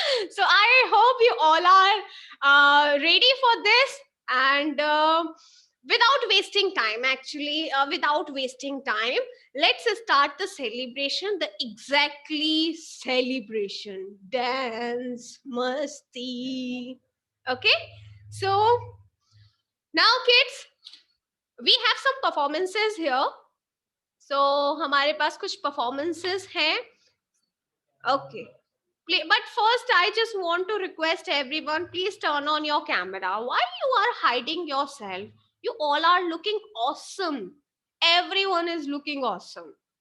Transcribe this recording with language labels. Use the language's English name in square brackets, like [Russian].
[English] So I hope you all are ready for this, and without wasting time, actually, without wasting time, let's start the celebration, the exactly celebration, dance, masti. Okay, so now kids, we have some performances here. [Hindi] So हमारे पास कुछ performances हैं. [English] Okay. But first, I just want to request everyone, please turn on your camera. Why you are hiding yourself? You all are looking awesome. Everyone is looking awesome.